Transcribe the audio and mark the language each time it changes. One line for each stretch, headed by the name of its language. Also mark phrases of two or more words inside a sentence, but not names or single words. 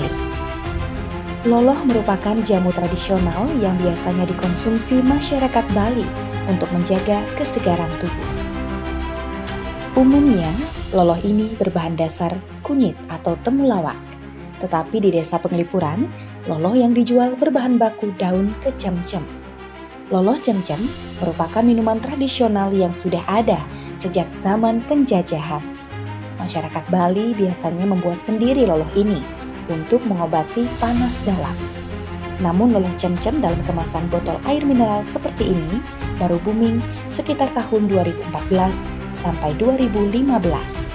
Indonesian: Loloh merupakan jamu tradisional yang biasanya dikonsumsi masyarakat Bali untuk menjaga kesegaran tubuh. Umumnya, loloh ini berbahan dasar kunyit atau temulawak. Tetapi di desa Penglipuran, loloh yang dijual berbahan baku daun kecemcem. Loloh cemcem merupakan minuman tradisional yang sudah ada sejak zaman penjajahan. Masyarakat Bali biasanya membuat sendiri loloh ini untuk mengobati panas dalam. Namun loloh cemcem dalam kemasan botol air mineral seperti ini baru booming sekitar tahun 2014 sampai 2015.